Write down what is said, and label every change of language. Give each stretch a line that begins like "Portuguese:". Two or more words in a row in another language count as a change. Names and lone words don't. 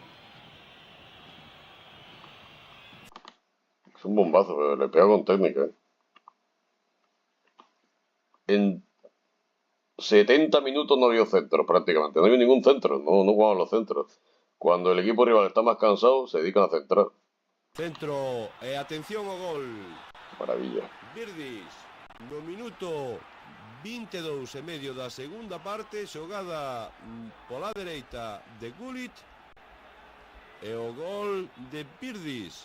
Spanish: Es un bombazo, pero le pega con técnica. En 70 minutos no había centro, prácticamente. No había ningún centro, no jugaban los centros. Cuando el equipo rival está más cansado, se dedican a centrar.
Galician: Centro e atención ao gol. Maravilla. Virdis, no minuto 22 e medio da segunda parte, xogada pola dereita de Gullit e o gol de Virdis.